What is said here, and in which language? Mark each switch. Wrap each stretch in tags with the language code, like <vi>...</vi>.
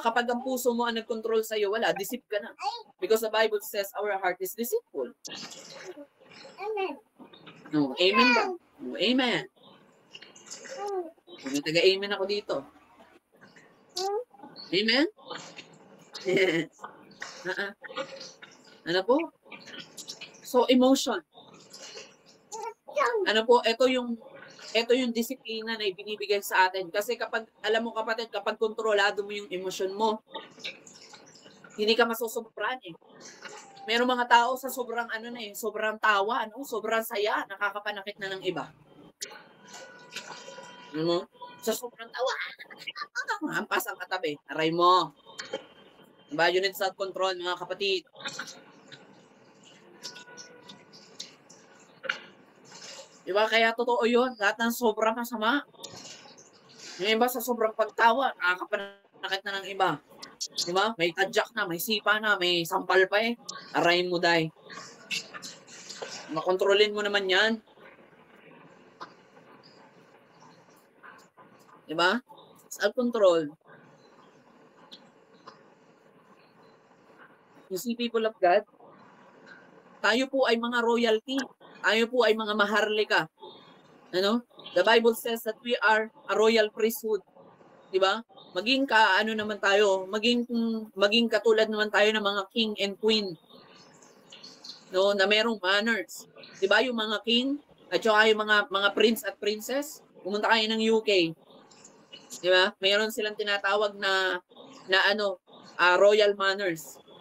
<tl>Kapag ang puso mo ang nag-control sa'yo, wala, deceive ka na.</tl> <en>Because the Bible says our heart is deceitful.</en> <tl>No, amen ba? No, amen. May taga-amen ako dito. Amen? Yes. Ano po? So, emotion. Ano po, ito yung disiplina na ibinibigay sa atin. Kasi kapag, alam mo kapatid, kapag kontrolado mo yung emosyon mo, hindi ka masusobran eh. Merong mga tao sa sobrang sobrang tawa, sobrang saya, nakakapanakit na ng iba. Ano? Sa sobrang tawa, hampas ang katabi. Aray mo. Diba?</tl> <en>You need self-control,</en> <tl>mga kapatid. Diba? Kaya totoo yun. Lahat ng sobrang masama. Yung iba sa sobrang pagtawa, nakakapanakit na ng iba. Diba? May tadyak na, may sipa na, may sampal pa eh. Arayin mo, day. Makontrolin mo naman yan. Diba? Self-control.</tl> <en>You see, people of God,</en> <tl>tayo po ay mga</tl> <en>royalty.</en> <tl>Tayo po ay mga maharlika. Ano?</tl> <en>The Bible says that we are a royal priesthood.</en> <tl>Diba? Maging naman tayo, maging katulad naman tayo ng mga king and queen. No, na merong manners. Diba yung mga king at saka yung mga prince at princess, pumunta kayo ng UK. Diba? Mayroon silang tinatawag na royal manners.</tl>